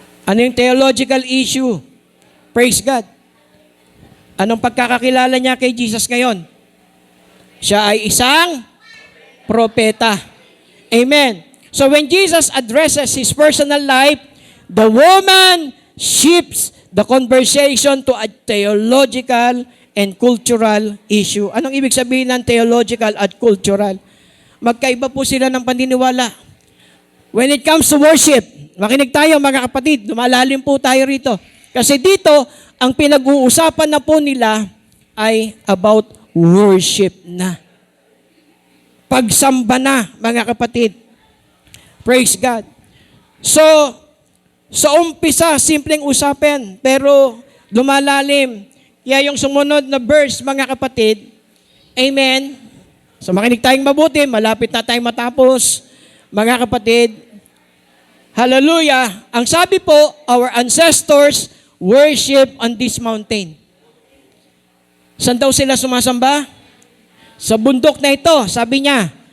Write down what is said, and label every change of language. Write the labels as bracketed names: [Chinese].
[Filipino] Ano yung theological issue? [English] Praise God. [Filipino] Anong pagkakakilala niya kay Jesus ngayon? Siya ay isang propeta. Amen. [English] So when Jesus addresses his personal life, the woman shifts the conversation to a theological and cultural issue. [Filipino] Anong ibig sabihin ng theological at cultural? Magkaiba po sila ng paniniwala. [English] When it comes to worship, [Filipino] makinig tayo mga kapatid, lumalalim po tayo rito. Kasi dito, ang pinag-uusapan na po nila ay about worship na. Pagsamba na, mga kapatid. Praise God. So, sa umpisa, simpleng usapin, pero lumalalim. Kaya yung sumunod na verse, mga kapatid, amen. So makinig tayong mabuti, malapit na tayong matapos. Mga kapatid, hallelujah. Ang sabi po, [English] our ancestors worship on this mountain. [Filipino] Saan daw sila sumasamba? Sa bundok na ito, sabi niya.